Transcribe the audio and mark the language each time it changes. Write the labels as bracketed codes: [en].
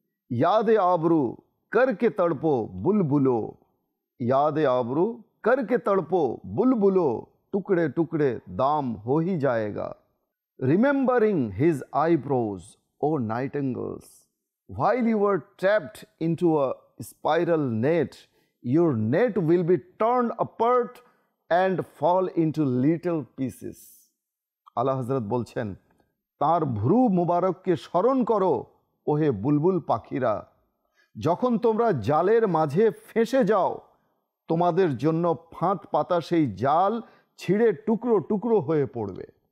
[hi] याद आबरू करके तड़पो बुलबुलो, याद आबरू करके तड़पो बुलबुलो, टुकड़े टुकड़े दाम हो ही जाएगा। [en] Remembering his eyebrows, O nightingales, while you were trapped into a spiral net your net will be torn apart and fall into little pieces. [bn] আলা হযরত বলছেন, তার ভ্রু মুবারককে স্মরণ করো ওহে বুলবুল পাখিরা, যখন তোমরা জালের মাঝে ফেঁসে যাও, তোমাদের জন্য ফাঁদ পাতা সেই জাল ছিঁড়ে টুকরো টুকরো হয়ে পড়বে।